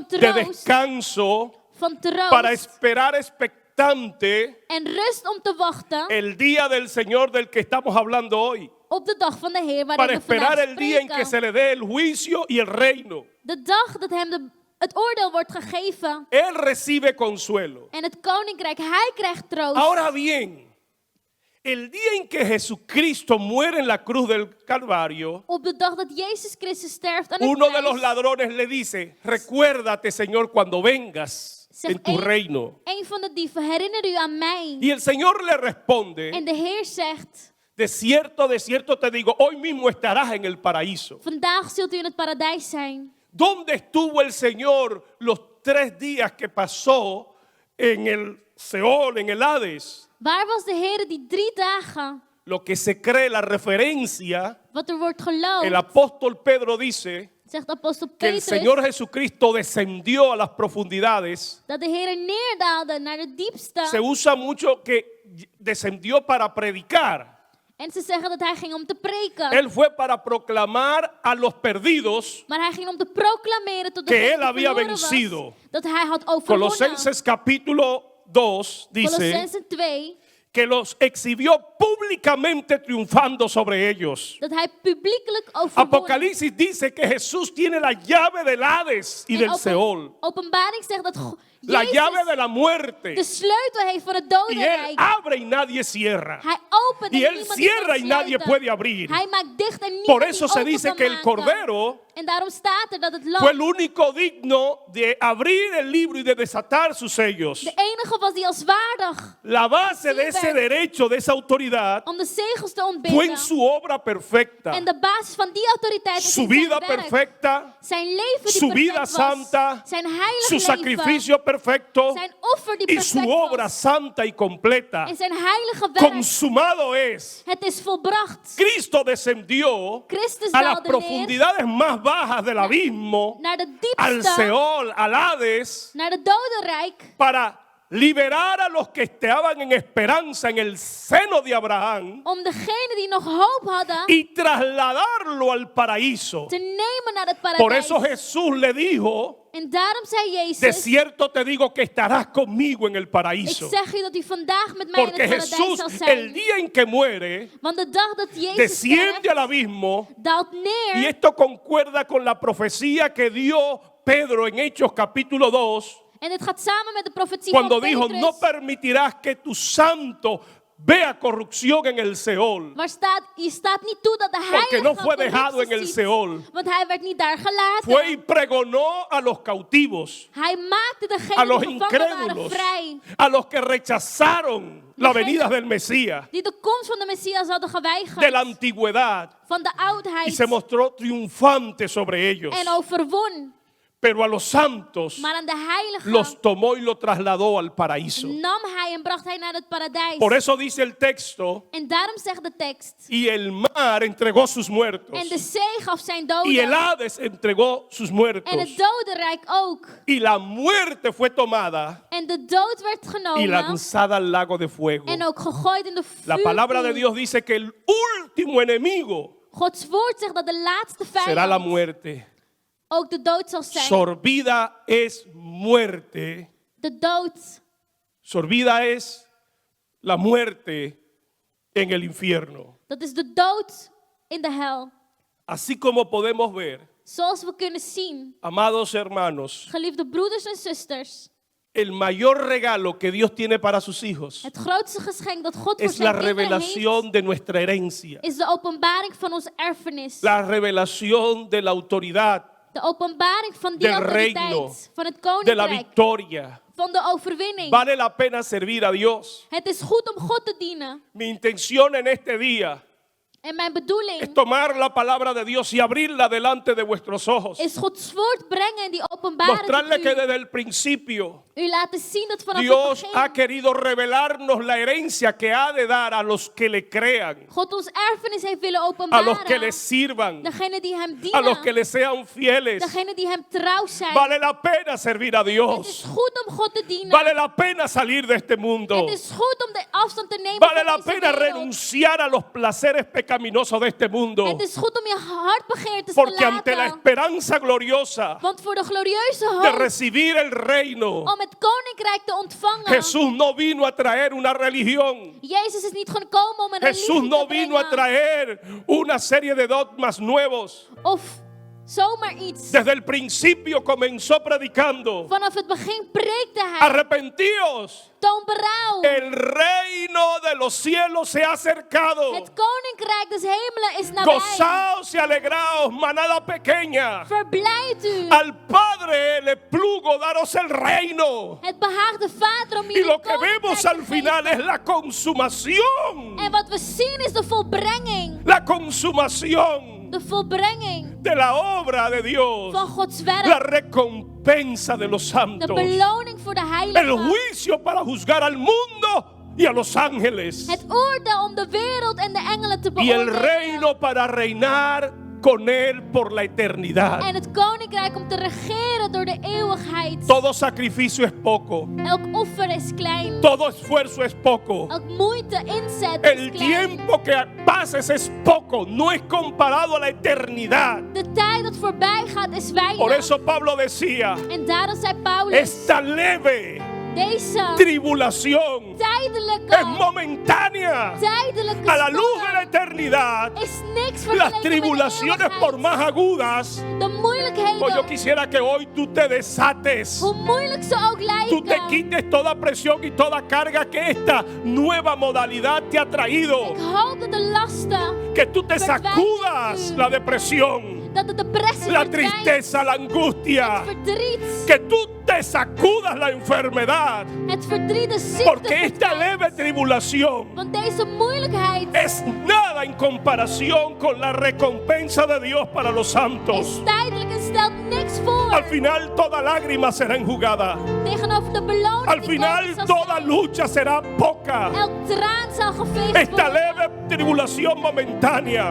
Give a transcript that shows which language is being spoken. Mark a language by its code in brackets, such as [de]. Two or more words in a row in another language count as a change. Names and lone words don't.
[nl] de troost, [es] descanso, [nl] van troost, [es] para esperar expectante [nl] en rust om te wachten [es] el día del Señor del que estamos hablando hoy. [nl] op de dag van de Heer [es] Para [nl] waarin we [es] esperar [nl] vandaag [es] el día en que [nl] spreken. [es] se le dé el juicio y el reino. [nl] De dag dat hem het oordeel wordt gegeven [es] Él recibe consuelo. [nl] en het koninkrijk, hij krijgt troost. [es] Ahora bien, el día en que Jesucristo muere en la cruz del Calvario, [nl] Op de dag dat Jezus Christus sterft aan het [es] uno de los [nl] kruis, [es] ladrones le dice, recuérdate, Señor, cuando vengas en tu reino. [nl] een van de dieven, herinner u aan mij. [es] Y el Señor le responde, [nl] En de Heer zegt, [es] de cierto te digo, hoy mismo estarás en el paraíso. [nl] vandaag zult u in het paradijs zijn. [es] ¿Dónde estuvo el Señor los 3 días que pasó en el Seol, en el Hades? [nl] Waar was de Heer die 3 dagen, [es] Lo que se cree, la referencia, [nl] wat er wordt [es] el [nl] geloofd, [es] apóstol Pedro dice [nl] zegt apostel [es] que el [nl] Petrus, [es] Señor Jesucristo descendió a las profundidades. [nl] dat de Heer neerdaalde naar de diepste. [es] Se usa mucho que descendió para predicar. [nl] En ze zeggen dat hij ging om te preken. [es] Él fue para proclamar a los perdidos [nl] Maar hij ging om te proclameren tot de [es] que él [nl] die [es] había [nl] verloren was, [es] vencido. [nl] dat hij had overwonnen. [es] Colosenses capítulo 2 dice [nl] Colossenzen 2, [es] que los exhibió públicamente triunfando sobre ellos. [nl] dat hij publiekelijk overwon. [es] Apocalipsis dice que Jesús tiene la llave del Hades y [nl] En [es] del Seol. [nl] Openbaring zegt dat [es] La llave [nl] Jezus [es] de la muerte. [nl] de sleutel heeft van het [es] Y [nl] dodenrijk. [es] él abre y nadie cierra. [nl] Hij opent [es] Y [nl] en [es] él [nl] niemand [es] cierra [nl] kan [es] y nadie [nl] sluiten. [es] puede abrir. [nl] Hij maakt dicht en niemand [es] Por eso [nl] die [es] se [nl] open [es] dice [nl] kan [es] que el [nl] maken. [es] Cordero [nl] En daarom staat er dat het [es] fue el [nl] lam [es] único digno de abrir el libro y de desatar sus sellos. [nl] de enige was die als waardig [es] La base de ese derecho, de esa autoridad, [nl] om de zegels te [es] fue en [nl] ontbinden. [es] su obra perfecta. [nl] En de basis van die autoriteit is [es] Su [nl] in zijn [es] vida [nl] werk. [es] perfecta, [nl] Zijn leven die [es] su vida [nl] perfect was. [es] santa, [nl] Zijn heilig [es] su [nl] leven. [es] sacrificio perfecto [nl] Zijn offer die [es] y [nl] perfect [es] su obra [nl] was. [es] santa y completa. [nl] En zijn heilige werk. [es] Consumado es. [nl] Het is volbracht. [es] Cristo descendió [nl] Christus [es] a las [nl] daalde neer [es] profundidades más bajas del abismo, [nl] naar de [es] al [nl] diepste, [es] Seol, al Hades, [nl] naar de dodenrijk. [es] para liberar a los que estaban en esperanza en el seno de Abraham [nl] Om degenen die nog hoop hadden [es] y trasladarlo al paraíso. [nl] te nemen naar het [es] Por [nl] paradijs. [es] eso Jesús le dijo, [nl] En daarom zei [es] de [nl] Jezus, [es] cierto te digo que estarás conmigo en el [nl] ik [es] paraíso. [nl] zeg u dat u vandaag met mij in [es] Porque [nl] het paradijs [es] Jesús, [nl] zal [es] el [nl] zijn. [es] día en que muere, [nl] Want de dag dat Jezus [es] desciende [nl] sterft, [es] al abismo. [nl] daalt [es] Y [nl] neer. [es] esto concuerda con la profecía que dio Pedro en Hechos capítulo 2, [nl] En dit gaat samen met de profetie [es] cuando [nl] van [es] dijo, [nl] Petrus. [es] no permitirás que tu santo vea corrupción en el Seol. [nl] Waar staat, je staat niet toe dat de [es] Porque [nl] heilige [es] no fue dejado en [nl] corruptie [es] el [nl] ziet, [es] Seol. [nl] want hij werd niet daar gelaten. [es] Fue y pregonó a los cautivos, [nl] Hij maakte [es] a [nl] degenen [es] los [nl] die gevangen waren [es] incrédulos, [nl] vrij. [es] a los que rechazaron la venida del Mesías, [nl] Die de komst van de Messias hadden geweigerd. [es] de la antigüedad, [nl] Van de [es] y [nl] oudheid. [es] se mostró triunfante sobre ellos. [nl] En overwon. [es] Pero a los santos [nl] Maar aan de heiligen [es] los tomó y lo trasladó al paraíso. [nl] nam hij en bracht hij naar het paradijs. [es] Por eso dice el texto, [nl] En daarom zegt de tekst. [es] y el mar entregó sus muertos, [nl] En de zee gaf zijn [es] y el [nl] doden. [es] Hades entregó sus muertos, [nl] En het dodenrijk ook. [es] y la muerte fue tomada [nl] En de dood werd [es] y [nl] genomen. [es] lanzada al lago de fuego. [nl] En ook gegooid in de [es] La palabra de [nl] vuurpoel. [es] Dios dice que el último enemigo [nl] Gods woord zegt dat de laatste [es] será la [nl] vijand [es] muerte. [nl] ook de dood zal zijn. [es] Sorbida es muerte. [nl] De dood. [es] Sorbida es la muerte en el infierno. [nl] Dat is de dood in de hel. [es] Así como podemos ver, [nl] Zoals we kunnen zien. [es] amados hermanos, [nl] Geliefde broeders en zusters. [es] el mayor regalo que Dios tiene para sus hijos [nl] Het grootste geschenk dat God voor [es] es la [nl] zijn kinderen [es] revelación [nl] heeft. [es] de nuestra herencia, [nl] Is de openbaring van onze erfenis. [es] la revelación de la autoridad, [nl] De openbaring van die [es] del reino, [nl] autoriteit. Van het [es] de la [nl] koninkrijk. [es] victoria. [nl] Van de overwinning. [es] Vale la pena servir a Dios. [nl] Het is goed om God te dienen. [es] Mi intención en este día [nl] En mijn [es] es [nl] bedoeling [es] tomar la palabra de Dios y abrirla delante de vuestros ojos. [nl] is Gods woord brengen en die openbaring [es] Mostrarle [nl] tot [es] que [nl] u. [es] desde el principio [nl] U laten zien dat vanaf [es] Dios [nl] het [es] ha [nl] begin [es] querido revelarnos la herencia que ha de dar a los que le crean, [nl] God ons erfenis heeft willen [es] a [nl] openbaren. [es] los que le sirvan, [nl] Degene die hem [es] a los que [nl] dienen. [es] le sean fieles. [nl] Degene die hem trouw zijn. [es] Vale la pena servir a [nl] Het is [es] Dios. [nl] goed om God te dienen. [es] Vale la pena salir de este mundo. [nl] Het is goed om de afstand te nemen [es] Vale [nl] van [es] la [nl] deze [es] pena [nl] wereld. [es] renunciar a los placeres pecaminosos de este mundo. [nl] Het is goed om je hartbegeertes te [es] Porque ante la [nl] laten. [es] esperanza gloriosa [nl] Want voor de glorieuze [es] de [nl] hoop [es] recibir el reino, [nl] om het koninkrijk te ontvangen. [es] Jesús no vino a traer una religión. [nl] Jezus is niet gekomen om een [es] Jesús [nl] religie [es] no [nl] te [es] vino a [nl] brengen. [es] traer una serie de dogmas nuevos. [nl] Of zomaar iets. [es] Desde el principio comenzó predicando: [nl] Vanaf het begin preekte hij. [es] arrepentíos, [nl] Toon berouw. [es] el reino de los cielos se ha acercado. [nl] Het koninkrijk des hemelen is nabij. [es] Gozaos y alegraos, manada pequeña. [nl] Verblijd u. [es] Al Padre le plugo daros el reino. [nl] Het behaagt de Vader om [es] Y [nl] jullie [es] lo que [nl] koninkrijk [es] vemos [nl] te [es] al final [nl] geven. [es] es la consumación. [nl] En wat we zien is de volbrenging. [es] La consumación [nl] De volbrenging [es] de la obra de Dios. [nl] van Gods [es] La [nl] werk. [es] recompensa de los [nl] De [es] santos. [nl] beloning voor de [es] El [nl] heiligen. [es] juicio para juzgar al mundo y a los ángeles. [nl] Het oordeel om de wereld en de engelen te [es] Y el [nl] beoordelen. [es] reino para reinar con él por la eternidad. [nl] En het koninkrijk om te regeren door de eeuwigheid. [es] Todo sacrificio es poco. [nl] Elk offer is klein. [es] Todo esfuerzo es poco. [nl] Elk moeite, inzet [es] El [nl] is klein. [es] tiempo que pases es poco. No es comparado a la eternidad. [nl] De tijd dat voorbij gaat is weinig. [es] Por eso Pablo decía: [nl] En daarom zei Paulus, [es] esta leve [nl] deze [es] tribulación es [nl] tijdelijke [es] momentánea. [nl] tijdelijke [es] A la luz de la [nl] storm [es] eternidad, [nl] is niks [es] las [nl] vergeleken met de [es] tribulaciones por [nl] eeuwigheid. [es] más agudas. [nl] De moeilijkheden, [es] Pues yo quisiera que hoy tú te desates. [nl] hoe moeilijk ze ook [es] Tú te [nl] lijken. [es] quites toda presión y toda carga que esta nueva modalidad te ha traído. [nl] Ik hoop dat de lasten, [es] Que tú te sacudas la depresión, [nl] dat de depressie [es] la [nl] verdwijnt, [es] tristeza, la angustia. [nl] verdriet, [es] Que tú te sacudas la enfermedad. [nl] het verdriet, de ziekte [es] Porque esta [nl] verdwijnt. [es] leve tribulación [nl] Want deze moeilijkheid [es] es nada en comparación con la recompensa de Dios para los santos. [nl] is tijdelijk en stelt niks voor. [es] Al final toda lágrima será enjugada. [nl] Tegenover de beloning [es] Al [nl] die [es] final [nl] komen zal [es] toda [nl] zijn. [es] lucha será poca. [nl] Elk traan zal geveegd [es] Esta [nl] worden. [es] leve tribulación momentánea